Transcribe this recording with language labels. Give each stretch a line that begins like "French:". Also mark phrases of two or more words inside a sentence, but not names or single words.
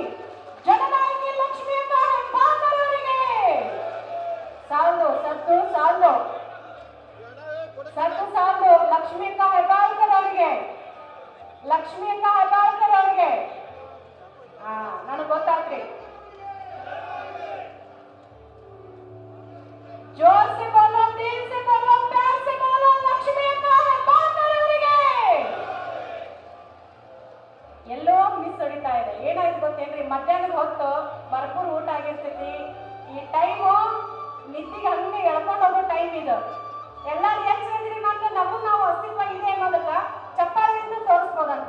Kannada: ಜನನಾಯಕಿ ಲಕ್ಷ್ಮೀಕ್ಕ ಹೆಬ್ಬಾಳ್ಕರ್ ಅವರಿಗೆ ಸಾಲು ಸತ್ತು ಸಾಲು ಸತ್ತು ಸಾಲು ಲಕ್ಷ್ಮೀಕ್ಕ ಹೆಬ್ಬಾಳ್ಕರ್ ಅವರಿಗೆ, ಲಕ್ಷ್ಮೀಕ್ಕ ಹೆಬ್ಬಾಳ್ಕರ್ ಅವರಿಗೆ ನನಗೆ ಗೊತ್ತಾಗ್ರಿ.
Hindi: जोर से बोलो, दिल से बोलो, प्यार से बोलो, लक्ष्मीಕ್ಕ ಹೆಬ್ಬಾಳ್ಕರ್ ಅವರಿಗೆ.
Kannada: ಎಲ್ಲೋ ಮಿಸ್ ಹೊಡಿತಾ ಇದೆ. ಏನಾಯ್ತು ಗೊತ್ತೇನ್ರಿ, ಮಧ್ಯಾಹ್ನದ ಹೊತ್ತು ಭರ್ಪೂರ್ ಊಟ ಆಗಿರ್ತೈತಿ. ಈ ಟೈಮು ನಿದ್ದಿಗೆ ಹಂಗೆ ಎಳ್ಕೊಂಡು ಹೋಗೋ ಟೈಮ್ ಇದು. ಎಲ್ಲಾರು ಯಾಕೆ ಹೇಳಿದ್ರಿ ಮಾತ್ರ ನಮಗ್ ನಾವು ಅಸ್ತಿತ್ವ ಇದೆ ಅನ್ನೋದಕ್ಕ ಚಪ್ಪಾಳೆಯಿಂದ ತೋರಿಸ್ಬೋದಂತ.